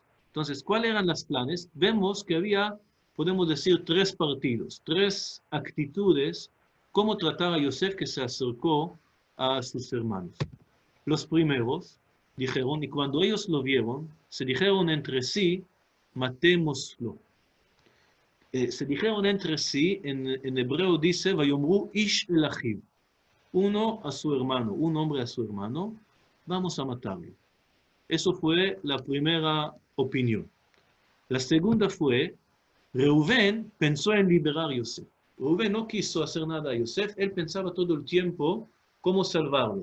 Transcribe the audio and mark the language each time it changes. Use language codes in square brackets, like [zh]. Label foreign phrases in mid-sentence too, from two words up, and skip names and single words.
[es] Entonces, ¿cuáles eran los planes? Vemos que había, podemos decir, tres partidos, tres actitudes, cómo tratar a Yosef que se acercó a sus hermanos. Los primeros dijeron, y cuando ellos lo vieron, se dijeron entre sí, matémoslo. Se dijeron entre sí, en hebreo dice, [he] ויאמרו איש אל אחיו. [es] Uno a su hermano, un hombre a su hermano, vamos a matarlo. Eso fue la primera opinión. La segunda fue, Reubén pensó en liberar a Yosef. Reubén no quiso hacer nada a Yosef, él pensaba todo el tiempo cómo salvarlo.